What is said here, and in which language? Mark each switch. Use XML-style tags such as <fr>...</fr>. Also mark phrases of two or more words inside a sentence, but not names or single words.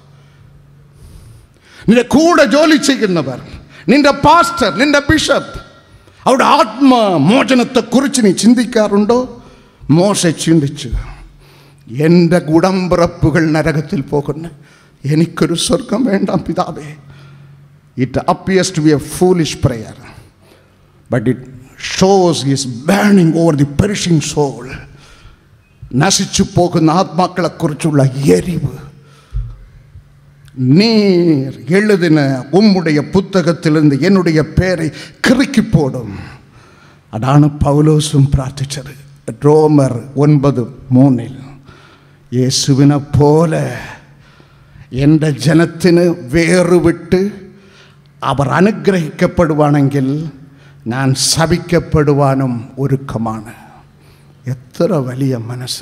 <ml>നിന്റെ കൂടെ ജോലി ചെയ്യുന്നവർ, നിന്റെ പാസ്റ്റർ, നിന്റെ ബിഷപ്പ്, അവിടെ ആത്മമോചനത്തെക്കുറിച്ച് നീ ചിന്തിക്കാറുണ്ടോ? മോശെ ചിന്തിച്ചു, എൻ്റെ ഉടമ്പിറപ്പുകൾ നരകത്തിൽ പോകുന്നു, എനിക്കൊരു സ്വർഗം വേണ്ട പിതാവേ.</ml> <en>It appears to be a foolish prayer, but it shows he is burning over the perishing soul.</en> <ml>നശിച്ചു പോകുന്ന ആത്മാക്കളെക്കുറിച്ചുള്ള എരിവ്.</ml> <ta>நீர் எழுதின உம்முடைய புத்தகத்திலிருந்து என்னுடைய பேரை கிறுக்கி போடும். அதான பவுலோசும் பிரார்த்திச்சது.</ta> <ml>ரோமர் 9:3 യേശുവിനെ പോലെ എൻ്റെ ജനത്തിന് വേറുവിട്ട് അവർ അനുഗ്രഹിക്കപ്പെടുവാണെങ്കിൽ ഞാൻ ശപിക്കപ്പെടുവാനും ഒരുക്കമാണ്. എത്ര വലിയ മനസ്സ്!</ml>